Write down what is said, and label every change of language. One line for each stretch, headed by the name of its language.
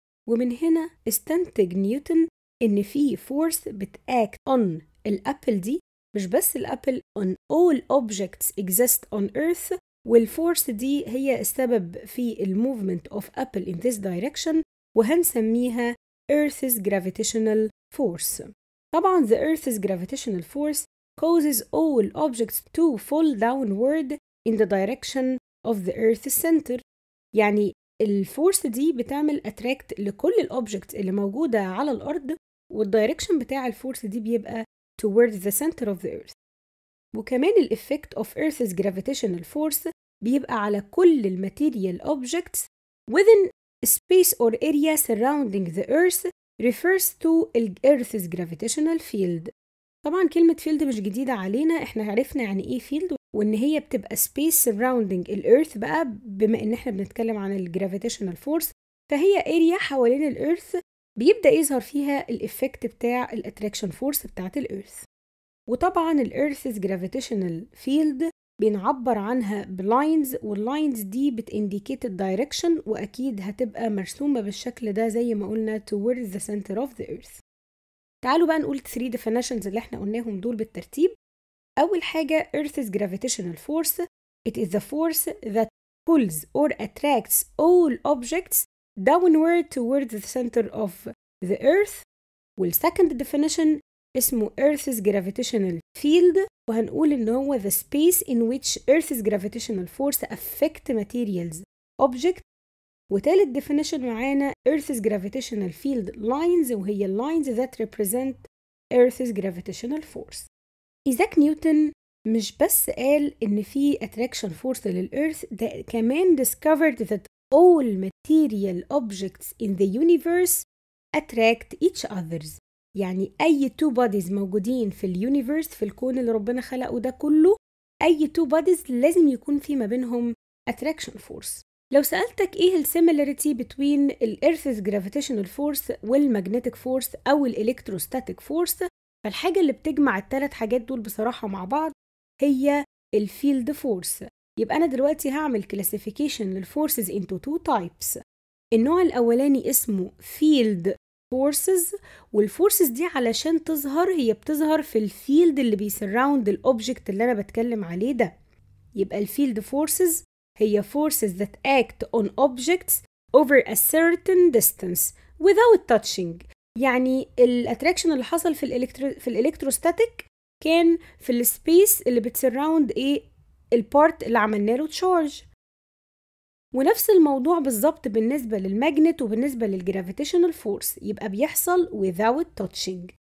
Arabic: ومن هنا استنتج نيوتن إن في فورس بتاكت on الأبل دي، مش بس الأبل،
English: on all objects exist on earth،
Arabic: والفورس دي هي السبب في الموفمنت
English: of apple in this direction،
Arabic: وهنسميها Earth's gravitational force.
English: طبعا the Earth's gravitational force causes all objects to fall downward in the direction of the Earth's center.
Arabic: يعني الفورس دي بتعمل اتراكت لكل الاوبجكتس اللي موجودة على الأرض، والدايركشن بتاع الفورس دي بيبقى
English: towards the center of the earth. وكمان الإفكت of Earth's gravitational force
Arabic: بيبقى على كل الماتيريال
English: objects within space or area surrounding the earth refers to Earth's gravitational field.
Arabic: طبعا كلمة field مش جديدة علينا، احنا عرفنا يعني ايه field، وان هي بتبقى
English: space surrounding
Arabic: الأرث. بقى بما ان احنا بنتكلم عن الجرافيتيشنال فورس، فهي area حوالين الأرث بيبدأ يظهر فيها الإفكت بتاع الاتراكشن فورس بتاعت الأرث. وطبعا الأرث's gravitational field بنعبر عنها بلاينز، واللاينز دي بتindicate الدايركشن، وأكيد هتبقى مرسومة بالشكل ده زي ما قلنا
English: towards the center of the earth.
Arabic: تعالوا بقى نقول 3 definitions اللي احنا قلناهم دول بالترتيب. أول حاجة
English: Earth's gravitational force. It is the force that pulls or attracts all objects downward towards the center of the earth. والsecond definition اسمه Earth's gravitational field،
Arabic: وهنقول إن هو
English: the space in which Earth's gravitational force affect materials object. وتالت definition معانا Earth's gravitational field lines، وهي lines that represent Earth's gravitational force.
Arabic: إيزاك نيوتن مش بس قال إن في
English: attraction force للأرث،
Arabic: ده كمان
English: discovered that all material objects in the universe attract each others.
Arabic: يعني أي two bodies موجودين في اليونيفرس، في الكون اللي ربنا خلقه ده كله، أي two bodies لازم يكون في ما بينهم attraction force. لو سألتك إيه السيميلاريتي بين الأرث's gravitational force والمagnetic force أو الإلكتروستاتيك فورس، فالحاجة اللي بتجمع الثلاث حاجات دول بصراحة مع بعض هي الفيلد فورس. يبقى أنا دلوقتي هعمل كلاسيفيكيشن للفورسز
English: into two types.
Arabic: النوع الأولاني اسمه field forces، والفورسز دي علشان تظهر هي بتظهر في الفيلد اللي بيسراوند الأوبجكت اللي أنا بتكلم عليه ده. يبقى الفيلد فورسز هي
English: forces that act on objects over a certain distance without touching.
Arabic: يعني الاتراكشن اللي حصل في الالكتروستاتيك كان في السبيس اللي بتسراوند ايه البارت اللي عملنا له تشارج. ونفس الموضوع بالظبط بالنسبة للماجنت وبالنسبة للجرافيتيشنال فورس، يبقى بيحصل
English: without touching.